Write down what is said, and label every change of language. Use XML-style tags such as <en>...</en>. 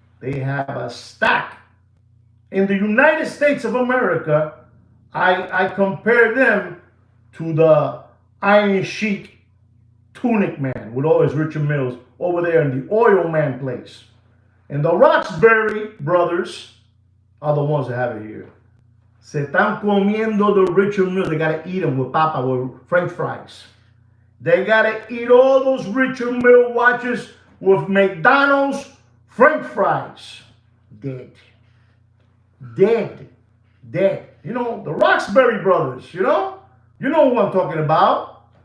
<en>They have a stack. In the United States of America, I compare them to the Iron Sheik Tunic Man with all his Richard Milles over there in the Oil Man place. And the Roxbury brothers are the ones that have it here.</en> <es>Se están comiendo the Richard Mille.</es> <en>They got to eat them with papa, with French fries. They got to eat all those Richard Mille watches with McDonald's French fries. Dead. Dead. Dead. You know, the Roxbury brothers, you know? You know who I'm talking about.</en>